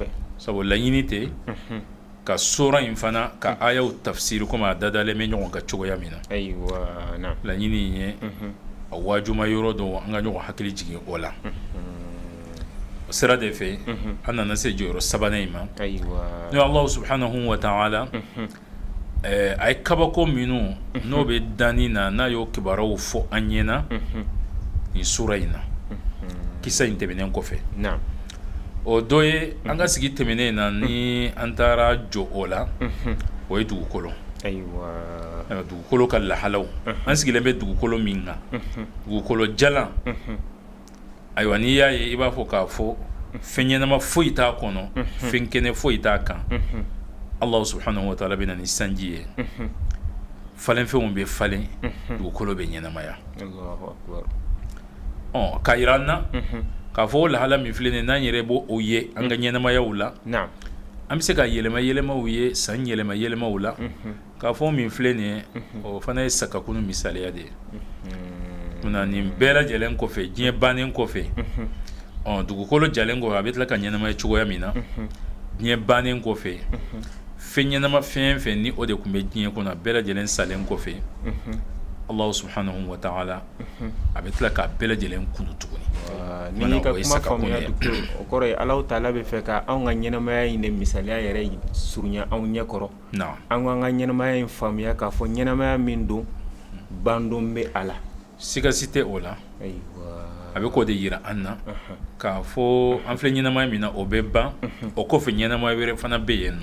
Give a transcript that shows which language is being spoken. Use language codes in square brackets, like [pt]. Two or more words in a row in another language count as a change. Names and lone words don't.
[bm] sabu laɲini tɛ ka sura in fana ka ayaw tafsiri komi a dadalen bɛ ɲɔgɔn ka cogoya min na. Laɲini in ye a waajuma yɔrɔ dɔn an ka ɲɔgɔn hakili jigin o la. O sira de fɛ an nana se jɔyɔrɔ sabanan in ma n'o [ar] الله سبحانه وتعالى [bm] a ye kabako minnu n'o bɛ danni na n'a y'o kibaruyaw fɔ an ɲɛna nin sura in na kisa in tɛmɛnen kɔfɛ. O dɔ ye an ka sigi tɛmɛnen na ni an taara jɔ o la, o ye dugukolo. Dugukolo ka lahalaw an sigilen bɛ dugukolo min kan, dugukolo jalan. Ayiwa n'i y'a ye i b'a fɔ k'a fɔ fɛn ɲɛnama foyi t'a kɔnɔ, fɛn kɛnɛ foyi t'a kan. [ar] الله سبحانه وتعالى [bm] bɛ na ni sanji ye, falen fɛnw bɛ falen dugukolo bɛ ɲɛnamaya. Ka yira an na k'a fɔ o lahala min filɛ nin ye n'an yɛrɛ b'o o ye an ka ɲɛnamayaw la an bɛ se ka yɛlɛma yɛlɛmaw ye san yɛlɛma yɛlɛmaw la k'a fɔ min filɛ nin ye o fana ye sagakunu misaliya de ye. Munna nin bɛɛ lajɛlen kɔfɛ diɲɛ bannen kɔfɛ dugukolo jalen kɔfɛ a bɛ tila ka ɲɛnamaya cogoya min na diɲɛ bannen kɔfɛ fɛn ɲɛnama fɛn fɛn ni o de tun bɛ diɲɛ kɔnɔ a bɛɛ lajɛlen salen kɔfɛ [ar] الله سبحانه وتعالى [bm] a bɛ tila k'a bɛɛ lajɛlen kunu tuguni. Ni ka kuma faamuya o kɔrɔ ye Alahu Taala bɛ fɛ ka anw ka ɲɛnamaya in de misaliya yɛrɛ surunya anw ɲɛkɔrɔ an k'an ka ɲɛnamaya in faamuya k'a fɔ ɲɛnamaya min don bandon bɛ a la. Sigasi tɛ o la a bɛ k'o de yira an na k'a fɔ an filɛ ɲɛnamaya min na o bɛ ban o kɔfɛ ɲɛnamaya wɛrɛ fana bɛ yen nɔ.